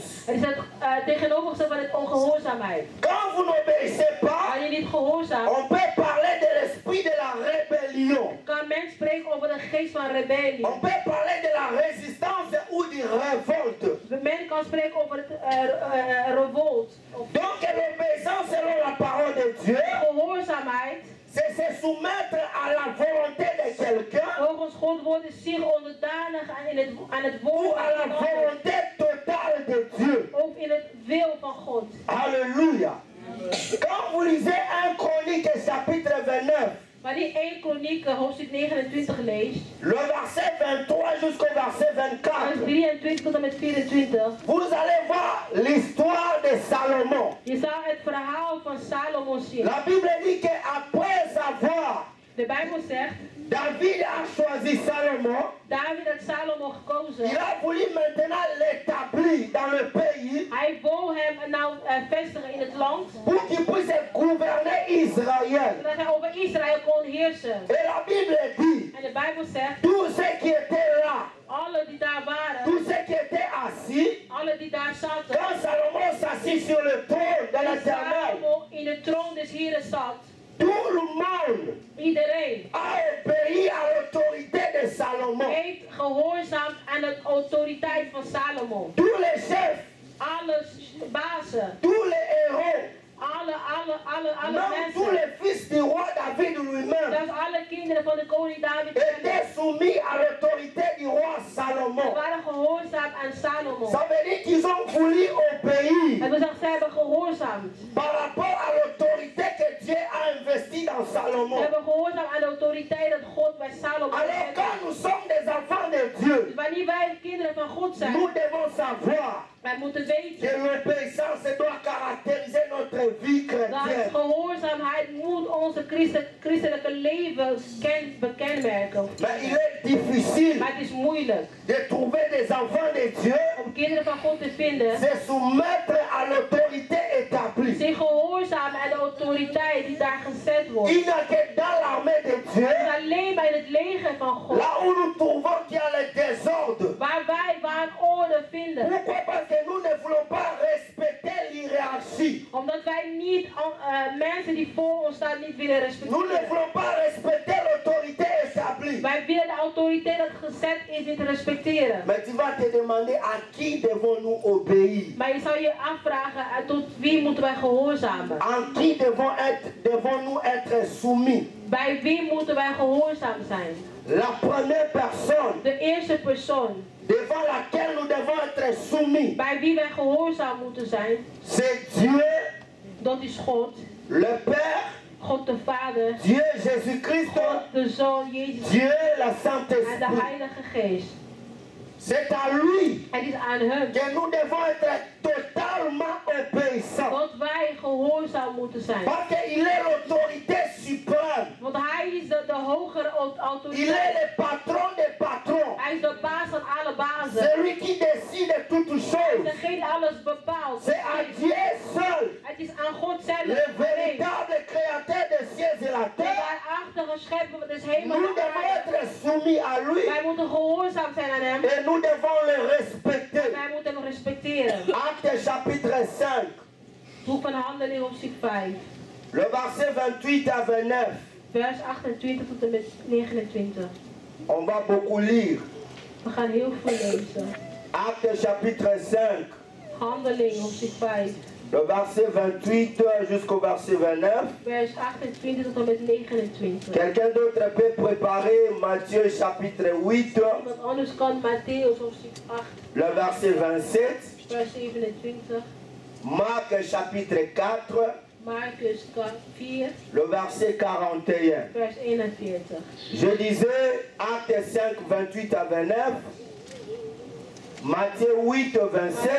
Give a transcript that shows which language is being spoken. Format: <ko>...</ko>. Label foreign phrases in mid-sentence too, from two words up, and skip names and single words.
<nl>Het is het tegenovergestelde van het ongehoorzaamheid.</nl> <fr>Quand vous n'obéissez pas,</fr> <nl>wanneer je niet gehoorzaamt,</nl> <fr>on peut parler de l'esprit de la rébellion.</fr> <nl>Kan men spreken over de geest van rebellie.</nl> <fr>On peut parler de la résistance ou de révolte.</fr> <nl>Men kan spreken over het revolt.</nl> <fr>Donc l'obéissance selon la parole de Dieu,</fr> <nl>gehoorzaamheid,</nl> <fr>c'est se soumettre à la volonté de quelqu'un.</fr> <nl>Volgens Gods woord is zich onderdanig aan het woord.</nl> <fr>Ou à la volonté totale de Dieu.</fr> <nl>Of in het wil van God.</nl> <fr>Alléluia. Quand vous lisez 1 Chronique chapitre 29.</fr> <nl>Wanneer 1 Kronieken hoofdstuk 29 leest.</nl> <fr>Le verset 23 jusqu'au verset 24.</fr> <nl>Vers 23 tot en met 24.</nl> <fr>Vous allez voir l'histoire de Salomon.</fr> <nl>Je zal het verhaal van Salomo zien.</nl> <fr>La Bible dit qu'après avoir,</fr> <nl>de Bijbel zegt,</nl> <fr>David a choisi Salomon.</fr> <nl>David had Salomo gekozen.</nl> <fr>Il a voulu maintenant l'établir dans le pays.</fr> <nl>Hij wou hem nou vestigen in het land.</nl> <fr>Pour qu'il puisse gouverner Israël.</fr> <nl>Zodat hij over Israël kon heersen.</nl> <fr>Et la Bible dit.</fr> <nl>En de Bijbel zegt.</nl> <fr>Tous ceux qui étaient là.</fr> <nl>Alle die daar waren.</nl> <fr>Tous ceux qui étaient assis.</fr> <nl>Alle die daar zaten.</nl> <fr>Quand Salomon s'assit sur le trône de l'Éternel.</fr> <nl>Salomo in de troon des Heren zat.</nl> <fr>Tout le monde</fr> <nl>iedereen</nl> <fr>a obéi à l'autorité de Salomon.</fr> <nl>Heeft gehoorzaamd aan de autoriteit van Salomo.</nl> <fr>Tous les chefs,</fr> <nl>alle bazen,</nl> <fr>tous les héros,</fr> <nl>alle mensen,</nl> <fr>tous les fils du roi David lui-même,</fr> <nl>zelfs alle kinderen van de koning David</nl> <fr>étaient soumis à l'autorité du roi Salomon.</fr> <nl>waren gehoorzaamd aan Salomo.</nl> <fr>Ça veut dire qu'ils ont voulu obéir.</fr> <nl>Het wil zeggen, zij hebben gehoorzaamd.</nl> <fr>Par rapport à l'autorité que Dieu a investie dans Salomon.</fr> <nl>Ze hebben gehoorzaamd aan de autoriteit dat God bij Salomo heeft.</nl> <fr>Alors quand nous sommes des enfants de Dieu,</fr> <nl>dus wanneer wij kinderen van God zijn,</nl> <fr>nous devons savoir</fr> <nl>wij moeten weten</nl> <fr>que l'obéissance doit caractériser notre vie chrétienne.</fr> <nl>Dat gehoorzaamheid moet onze christelijke leven bekenmerken.</nl> <fr>Mais il est difficile</fr> <nl>maar het is moeilijk</nl> <fr>de trouver des enfants de Dieu</fr> <nl>om kinderen van God te vinden.</nl> <fr>Se soumettre à l'autorité établie.</fr> <nl>Zich gehoorzamen aan de autoriteit die daar gezet wordt.</nl> <fr>Il n'y a que dans l'armée de Dieu.</fr> <nl>Het is alleen bij het leger van God.</nl> <fr>Là où nous trouvons qu'il y a le désordre.</fr> <nl>Waar wij orde vinden.</nl> <fr>Pourquoi? Parce que nous ne voulons pas respecter l'hiérarchie.</fr> <nl>Omdat wij niet mensen die voor ons staan niet willen respecteren.</nl> <fr>Nous ne voulons pas respecter l'autorité établie.</fr> <nl>Wij willen de autoriteit dat gezet is niet respecteren.</nl> <fr>Mais tu vas te demander à qui devons-nous obéir?</fr> <nl>Maar je zou je afvragen tot wie moeten wij gehoorzamen?</nl> <fr>En qui devons-nous être soumis?</fr> <nl>Bij wie moeten wij gehoorzaam zijn?</nl> <fr>La première personne.</fr> <nl>De eerste persoon.</nl> <fr>Devant laquelle nous devons être soumis.</fr> <nl>Bij wie wij gehoorzaam moeten zijn.</nl> <fr>C'est Dieu.</fr> <nl>Dat is God.</nl> <fr>Le Père.</fr> <nl>God de Vader.</nl> <fr>Dieu Jésus-Christ.</fr> <nl>God de Zoon Jezus.</nl> <fr>Dieu la Saint-Esprit.</fr> <nl>En de Heilige Geest.</nl> <fr>C'est à lui</fr> <nl>Het is aan hem</nl> <fr>que nous devons être totalement obéissants.</fr> <nl>dat wij gehoorzaam moeten zijn.</nl> <fr>Parce qu'il est l'autorité suprême.</fr> <nl>Want hij is de hogere</nl> <fr>Il est</fr> <nl>autoriteit.</nl> <fr>le patron des patrons.</fr> <nl>Hij is de baas van alle bazen.</nl> <fr>Celui qui décide toutes choses.</fr> <nl>Degene die alles bepaalt.</nl> <fr>C'est à Dieu seul,</fr> <nl>Het is aan God zelf.</nl> <fr>le véritable créateur des cieux et la</fr> <nl>De</nl> <fr>terre.</fr> <nl>waarachtige schepper des hemels.</nl> <fr>Nous devons être soumis à lui</fr> <nl>Wij moeten gehoorzaam zijn aan hem.</nl> <fr>et nous devons le respecter.</fr> <nl>Wij moeten hem respecteren.</nl> <fr>Acte chapitre 5,</fr> <nl>Boek van Handelingen hoofdstuk 5.</nl> <fr>le verset 28 à 29.</fr> <nl>Vers 28 tot en met 29.</nl> <fr>On va beaucoup lire.</fr> <nl>We gaan heel veel lezen.</nl> <fr>Acte chapitre 5,</fr> <nl>Handelingen hoofdstuk 5.</nl> <fr>le verset 28 jusqu'au verset 29.</fr> <nl>Vers 28 tot en met 29.</nl> <fr>Quelqu'un d'autre peut préparer Matthieu chapitre 8,</fr> <nl>Iemand anders kan Matthäus hoofdstuk 8.</nl> <fr>le verset 27.</fr> <nl>Vers 27.</nl> <fr>Marc chapitre 4,</fr> <nl>Marcus 4,</nl> <fr>le verset 41.</fr> <nl>vers 41.</nl> <fr>Je disais Acte 5, 28 à 29. Matthieu 8, 27.</fr>